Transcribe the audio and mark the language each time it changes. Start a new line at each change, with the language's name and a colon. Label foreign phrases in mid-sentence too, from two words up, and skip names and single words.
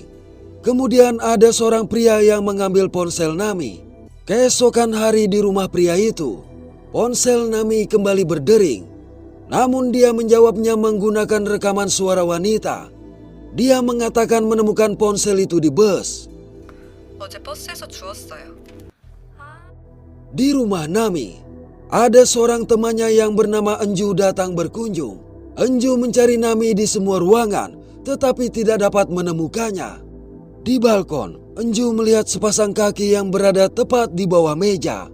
Indonesian: Kemudian ada seorang pria yang mengambil ponsel Nami. Keesokan hari di rumah pria itu, ponsel Nami kembali berdering. Namun dia menjawabnya menggunakan rekaman suara wanita. Dia mengatakan menemukan ponsel itu di bus.
Korean: 어제 버스에서 주웠어요.
Indonesian: Di rumah Nami, ada seorang temannya yang bernama Enju datang berkunjung. Enju mencari Nami di semua ruangan, tetapi tidak dapat menemukannya. Di balkon, Enju melihat sepasang kaki yang berada tepat di bawah meja.